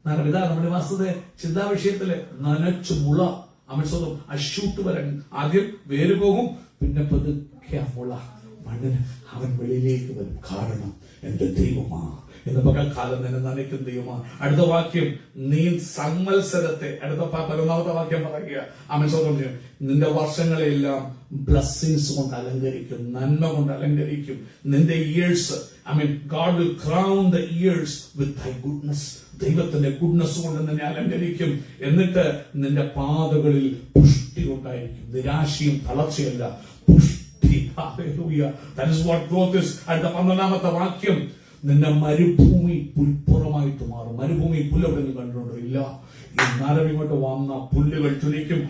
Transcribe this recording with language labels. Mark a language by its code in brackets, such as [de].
[ml] ഇതാ നമ്മുടെ മാസത്തെ ചിന്താ വിഷയത്തില് നനച്ചു മുള. അവൻ സ്വന്തം ആ ഷൂട്ട് വരാൻ ആദ്യം വേര് പോകും, പിന്നെ പതുക്കെ മുള മണ്ണിന് അവൻ വെളിയിലേക്ക് വരും. കാരണം എന്റെ ദൈവമാ, ഇന്ന് പകൽക്കാലം നിന്നെ നനയ്ക്കും ദൈവമാ. അടുത്ത വാക്യം, നീ സംവത്സരത്തെ, അടുത്ത 11ാമത്തെ വാക്യം പറയുക, അവൻ സ്വന്തം ചെയ്യും. നിന്റെ വർഷങ്ങളെല്ലാം ബ്ലെസ്സിങ്സ് കൊണ്ട് അലങ്കരിക്കും, നന്മ കൊണ്ട് അലങ്കരിക്കും. നിന്റെ years, [en] God will crown the years with thy goodness. [ml] ദൈവത്തിന്റെ ഗുഡ്നസ് കൊണ്ട് നിന്നെ അലങ്കരിക്കും. എന്നിട്ട് നിന്റെ പാതകളിൽ പുഷ്ടി ഉണ്ടായിരിക്കും. നിരാശയും തളർച്ചയല്ല, പുഷ്ടി. [en] Hallelujah. That is what growth is. [ml] അടുത്ത 12ാമത്തെ വാക്യം, നിന്റെ മരുഭൂമി പുൽപ്പുറമായിട്ട് മാറും. മരുഭൂമി പുല്ലെവിടെയും കണ്ടിട്ടുണ്ടോ? ഇല്ല. ഈ നരം ഇങ്ങോട്ട് വന്ന പുല്ലുകൾ ചുരിക്കും.